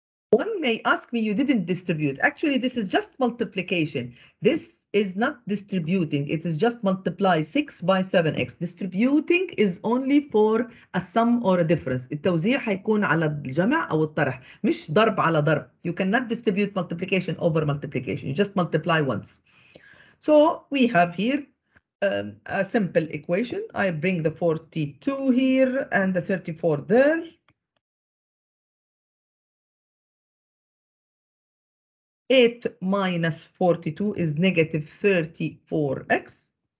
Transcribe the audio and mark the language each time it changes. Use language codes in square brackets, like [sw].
[en] One may ask me, you didn't distribute. Actually, this is just multiplication. This is not distributing. It is just multiply 6 by 7x. Distributing is only for a sum or a difference. [ar] التوزيع هيكون على الجمع أو الطرح، مش ضرب على ضرب. [en] You cannot distribute multiplication over multiplication. You just multiply once. So we have here a simple equation. I bring the 42 here and the 34 there. 8 minus 42 is negative 34x.